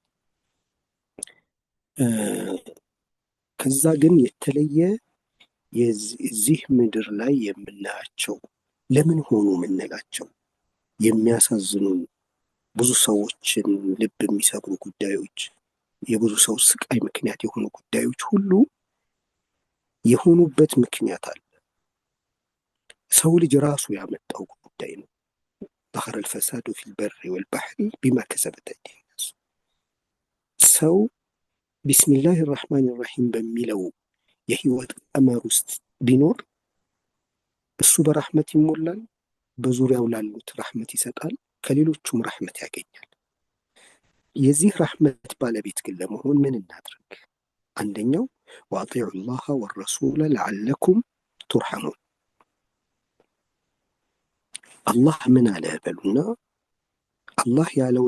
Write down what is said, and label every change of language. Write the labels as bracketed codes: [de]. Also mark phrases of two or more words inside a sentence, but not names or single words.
[am] ከዛ ግን የተለየ የዚህ ምድር ላይ የምናያቸው ለምን ሆኑ የምንላቸው የሚያሳዝኑን ብዙ ሰዎችን ልብ የሚሰብሩ ጉዳዮች፣ የብዙ ሰው ስቃይ ምክንያት የሆኑ ጉዳዮች ሁሉ የሆኑበት ምክንያት አለ። ሰው ልጅ ራሱ ያመጣው ጉዳይ ነው። [ar] ظهر الفساد في البر والبحر بما كسبت أيدي الناس። [am] ሰው [ar] بسم الله الرحمن الرحيم [am] በሚለው የህይወት ቀመር ውስጥ ቢኖር እሱ በረህመት ይሞላል፣ በዙሪያው ላሉት ረህመት ይሰጣል፣ ከሌሎቹም ረህመት ያገኛል። የዚህ ረህመት ባለቤት ግን ለመሆን ምን እናድርግ? አንደኛው [ar] وأطيعوا الله والرسول لعلكم ترحمون። [am] አላህ ምን አለ በሉና አላህ ያለው